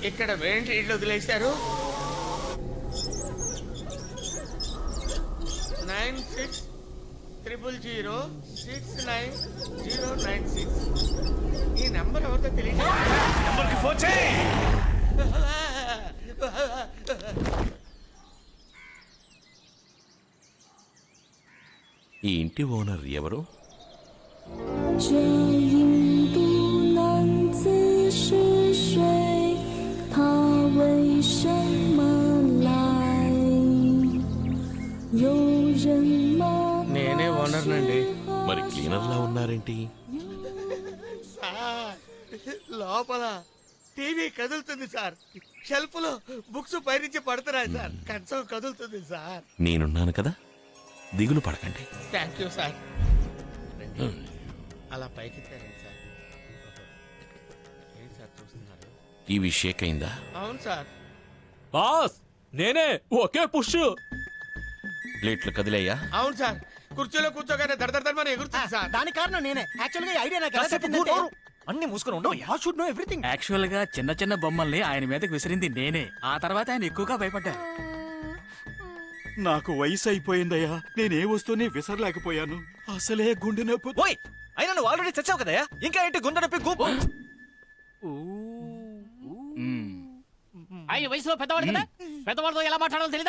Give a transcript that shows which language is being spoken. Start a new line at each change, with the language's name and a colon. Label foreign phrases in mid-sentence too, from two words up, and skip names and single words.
Telugu: ఇక్కడ ఏంటి ఇల్లు వదిలేశారు? 9600069096. ఈ నెంబర్ ఎవరితో తెలియదు. నెంబర్కి ఫోన్ చేయి. ఈ ఇంటి ఓనర్ ఎవరు? 这饮不能自是水，他为什么来？
Chinese: 有人吗？
Telugu: నేనే ఓనర్ నండి. మరి క్లీనర్లా ఉన్నారేంటి? సార్, లోపల టీవీ కదులుతుంది సార్. షెల్ఫ్ లో బుక్స్ పైనుంచి పడుతున్నాయి సార్. కంచం కదులుతుంది సార్. నేనున్నాను కదా, దిగులు పడకండి.
English: thank you
Telugu: సార్. రండి. అలా పైకి తేరండి సార్. ఏంటి సార్ చూస్తున్నారు? టీవీ షేక్ అయిందా? అవును సార్. బాస్ నేనే, ఒకే పుష్. ప్లేట్లు కదిలేయ్యా? అవును సార్. కుర్చీలో కూర్చోగానే దడదడమని ఎగురుతుంది సార్. దానికి కారణం నేనే. యాక్చువల్ గా ఐడియా నాకు ఎలా కాసేపు చెప్పిందంటే కూర్చో. అన్ని మూసుకొని ఉండవు.
English: I should know everything.
Telugu: యాక్చువల్ గా చిన్న చిన్న బొమ్మల్ని ఆయన మీదకి విసిరింది నేనే. ఆ తర్వాత ఆయన ఎక్కువగా భయపడ్డారు. నాకు వయసు అయిపోయిందయ్యా, నేనే వస్తూనే విసరలేకపోయాను. అసలే గుండె నొప్పి. ఓయ్, అయినా నువ్వు ఆల్రెడీ చచ్చావు కదయ్యా, ఇంకా ఏంటి గుండె నొప్పి గూపు? ఆయన వయసులో పెద్దవాడు కదా, పెద్దవాడితో ఎలా మాట్లాడాలో తెలీదా?